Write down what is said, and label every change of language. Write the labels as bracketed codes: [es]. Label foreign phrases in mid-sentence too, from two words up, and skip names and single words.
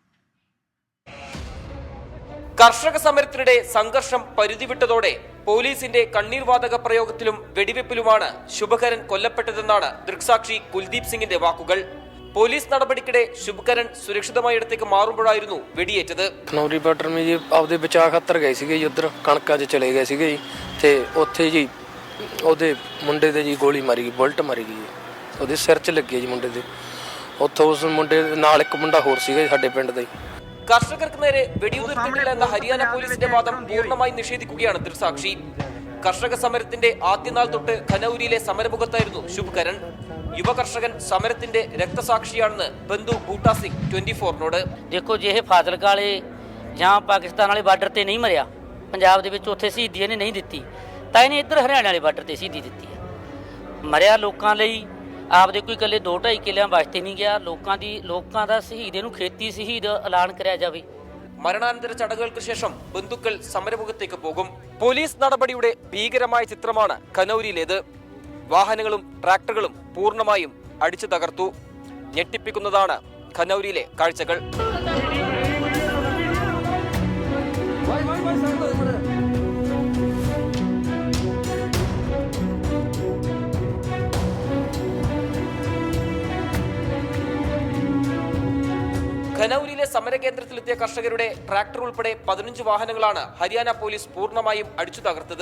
[ml] കർഷക സമരത്തിനിടെ സംഘർഷം പരിധിവിട്ടതോടെ പോലീസിന്റെ കണ്ണീർവാതക പ്രയോഗത്തിലും വെടിവെപ്പിലുമാണ് ശുഭകരൻ കൊല്ലപ്പെട്ടതെന്നാണ് ദൃക്സാക്ഷി കുൽദീപ് സിംഗിന്റെ വാക്കുകൾ. പോലീസ് നടപടിക്കിടെ ശുഭകരൻ സുരക്ഷിതമായ ഇടത്തേക്ക് മാറുമ്പോഴായിരുന്നു വെടിയേറ്റത്. [pa] ਖਨੌਰੀ ਬਾਰਡਰ में ਜੀ ਆਪਦੇ ਬਚਾਅ ਖਾਤਰ ਗਏ ਸੀਗੇ ਜੀ, ਉਧਰ ਕਣਕਾਂ 'ਚ ਚਲੇ ਗਏ ਸੀਗੇ ਜੀ ਤੇ ਉੱਥੇ ਜੀ ਉਹਦੇ ਮੁੰਡੇ ਦੇ ਜੀ ਗੋਲੀ ਮਾਰੀ ਗਈ, ਬੁਲਟ ਮਾਰੀ ਗਈ, ਉਹਦੇ ਸਿਰ 'ਚ ਲੱਗੀ ਜੀ ਮੁੰਡੇ ਦੇ. ਉੱਥੋਂ ਉਸ ਮੁੰਡੇ ਨਾਲ ਇੱਕ ਮੁੰਡਾ ਹੋਰ ਸੀਗਾ ਸਾਡੇ ਪਿੰਡ ਦਾ. [ml] കർഷകർക്ക് നേരെ വെടിയുതിർത്തിട്ടില്ല എന്ന ഹരിയാന പോലീസിന്റെ വാദം പൂർണ്ണമായി നിഷേധിക്കുകയാണ് ദൃക്സാക്ഷി. കർഷക സമരത്തിന്റെ ആദ്യനാൾ തൊട്ട് ഖനൌരിയിലെ സമരമുഖത്തായിരുന്നു ശുഭകരൻ. യുവ കർഷകൻ സമരത്തിന്റെ രക്തസാക്ഷിയാണെന്ന് ബന്ധു ബൂട്ടാ സിംഗ് 24-നോട്. [pa] ਦੇਖੋ ਜੇ ਇਹ ਫਾਜ਼ਿਲਕਾ ਵਾਲੇ ਜਾਂ ਪਾਕਿਸਤਾਨ ਵਾਲੇ ਬਾਰਡਰ ਤੇ ਨਹੀਂ ਮਰਿਆ, ਪੰਜਾਬ ਦੇ ਵਿੱਚ ਉੱਥੇ ਸ਼ਹੀਦੀ ਇਹਨੇ ਨਹੀਂ ਦਿੱਤੀ, ਤਾਂ ਇਹਨੇ ਇੱਧਰ ਹਰਿਆਣਾ ਵਾਲੇ ਬਾਰਡਰ ਤੇ ਸ਼ਹੀਦੀ ਦਿੱਤੀ ਹੈ. ਮਰਿਆ ਲੋਕਾਂ ਲਈ, ਆਪਦੇ ਕੋਈ ਇਕੱਲੇ 2-2.5 ਕਿੱਲਿਆਂ ਵਾਸਤੇ ਨਹੀਂ ਗਿਆ. ਲੋਕਾਂ ਦਾ ਸ਼ਹੀਦ ਇਹਨੂੰ ਖੇਤੀ ਸ਼ਹੀਦ ਐਲਾਨ ਕਰਿਆ ਜਾਵੇ. [ml] മരണാനന്തര ചടങ്ങുകൾക്ക് ശേഷം ബന്ധുക്കൾ സമരമുഖത്തേക്ക് പോകും. പോലീസ് നടപടിയുടെ ഭീകരമായ ചിത്രമാണ് ഖനൌരിയിലേത്. വാഹനങ്ങളും ട്രാക്ടറുകളും പൂർണ്ണമായും അടിച്ചു തകർത്തു. ഞെട്ടിപ്പിക്കുന്നതാണ് ഖനൌരിയിലെ കാഴ്ചകൾ. ഖനൌരിയിലെ സമരകേന്ദ്രത്തിലെത്തിയ കർഷകരുടെ ട്രാക്ടർ ഉൾപ്പെടെ 15 വാഹനങ്ങളാണ് ഹരിയാന പോലീസ് പൂർണ്ണമായും അടിച്ചു തകർത്തത്.